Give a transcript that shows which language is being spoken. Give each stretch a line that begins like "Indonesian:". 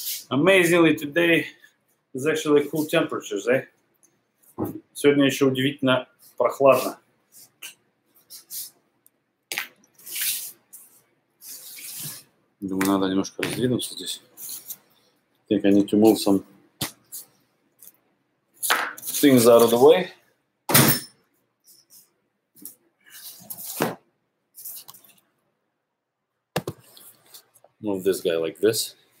English: Amazingly, today is actually cool temperatures, eh?
Russian: Сегодня еще удивительно прохладно. Думаю, надо немножко раздвинуться здесь.
English: I think I need to move some things out of the way. Move this guy like this.